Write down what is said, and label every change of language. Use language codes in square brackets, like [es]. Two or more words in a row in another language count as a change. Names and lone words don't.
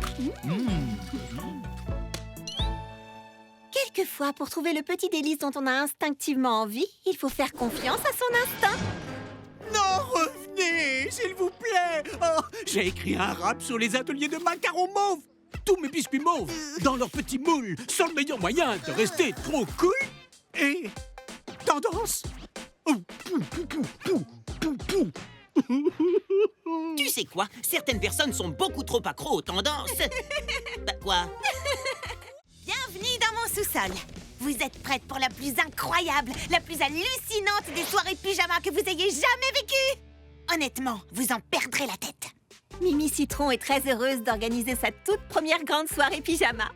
[fr] Quelquefois, pour trouver le petit délice dont on a instinctivement envie, il faut faire confiance à son instinct. Non, revenez, s'il vous plaît! Oh, j'ai écrit un rap sur les ateliers de macarons mauves. Tous mes biscuits mauves, dans leur petit moule, sont le meilleur moyen de rester trop cool et tendance. Oh, pou, pou, pou, pou, pou, pou. Tu sais quoi? Certaines personnes sont beaucoup trop accros aux tendances. Bah, quoi? Bienvenue dans mon sous-sol. Vous êtes prêtes pour la plus incroyable, la plus hallucinante des soirées pyjama que vous ayez jamais vécues? Honnêtement, vous en perdrez la tête. Mimi Citron est très heureuse d'organiser sa toute première grande soirée pyjama.